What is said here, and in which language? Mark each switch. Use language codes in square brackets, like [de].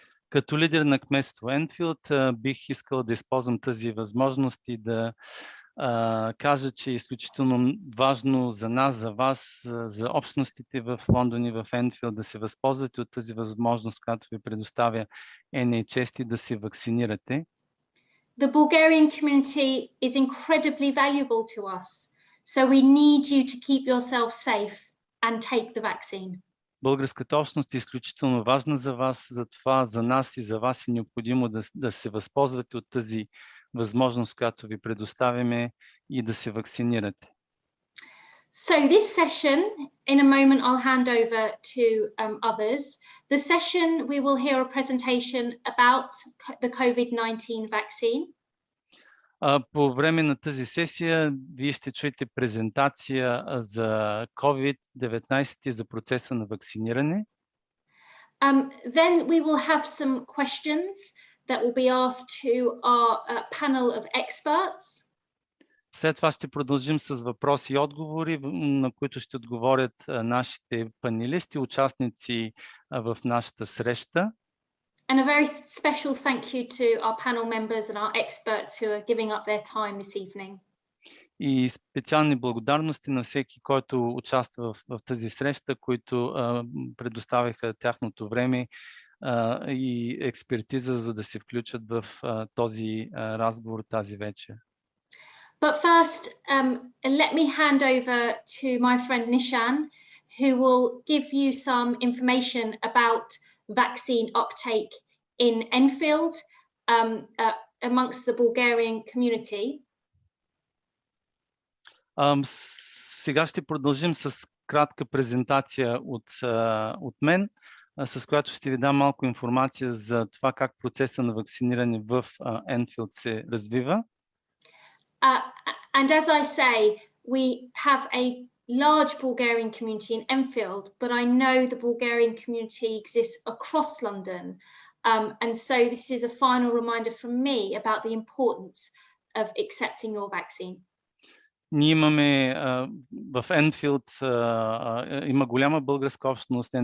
[bg] Като лидер на кметство Енфилд бих искал да използвам тази възможност и да кажа, че е изключително важно за нас, за вас, за общностите в Лондон и в Енфилд да се възползвате от тази възможност, която ви предоставя NHS и да се вакцинирате. [en] The Bulgarian community is incredibly valuable to us, so we need you to keep yourself safe and take the vaccine. [bg] Българската общност е изключително важна за вас, затова за нас и за вас е необходимо да се възползвате от тази възможност, която ви предоставяме и да се вакцинирате. [en] So this session, in a moment I'll hand over to others. The session we will hear a presentation about the COVID-19 vaccine. [bg] По време на тази сесия вие ще чуете презентация за COVID-19 и за процеса на вакциниране. [en] Then we will have some questions that will be asked to our panel of experts. [bg] След това ще продължим с въпроси и отговори, на които ще отговорят нашите панелисти, участници в нашата среща. [en] And a very special thank you to our panel members and our experts who are giving up their time this evening. [bg] И специални благодарности на всеки, който участва в тази среща, които предоставяха тяхното време и експертиза, за да се включат в този разговор тази вечер. [en] But first, let me hand over to my friend Nishan, who will give you some information about vaccine uptake in Enfield amongst the Bulgarian community. [bg] Сега ще продължим с кратка презентация от мен, с която ще ви дам малко информация за това как процеса на вакциниране в Енфилд се развива. [en] And as I say, we have a large Bulgarian community in Enfield, but I know the Bulgarian community exists across London. And so this is a final reminder from me about the importance of accepting your vaccine. [bg] Ние имаме в Енфилд, има голяма българска общност.